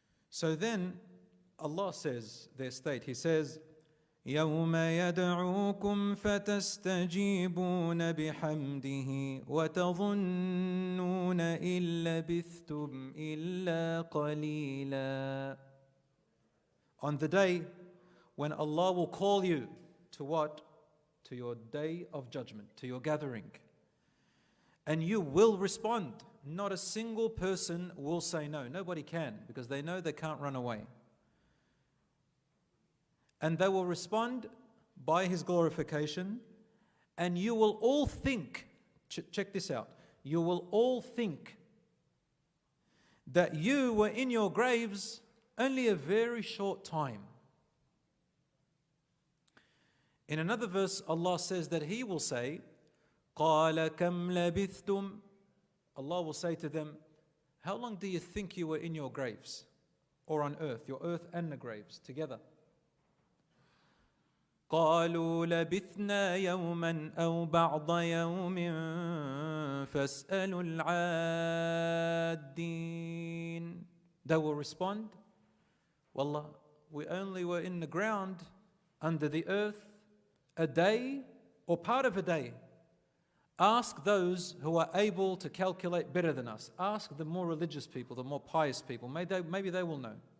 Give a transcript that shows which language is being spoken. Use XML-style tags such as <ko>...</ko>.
<en>So then Allah says, their state, He says,</en> <ar>يوم يدعوكم فتستجيبون بحمده وتظنون إن لبثتم إلا قليلا.</ar> <en>On the day when Allah will call you to what? To your day of judgment, to your gathering. And you will respond. Not a single person will say no. Nobody can, because they know they can't run away. And they will respond by His glorification, and you will all think, check this out, you will all think that you were in your graves only a very short time. In another verse, Allah says that He will say,</en> <ar>قَالَ كَمْ لَبِثْتُمْ.</ar> <en>Allah will say to them, how long do you think you were in your graves? Or on earth, your earth and the graves together.</en> <ar>قالوا لبثنا يوما أو بعض يوم فاسألوا العادين.</ar> <en>They will respond, Wallah, we only were in the ground, under the earth, a day or part of a day. Ask those who are able to calculate better than us. Ask the more religious people, the more pious people. Maybe they will know.</en>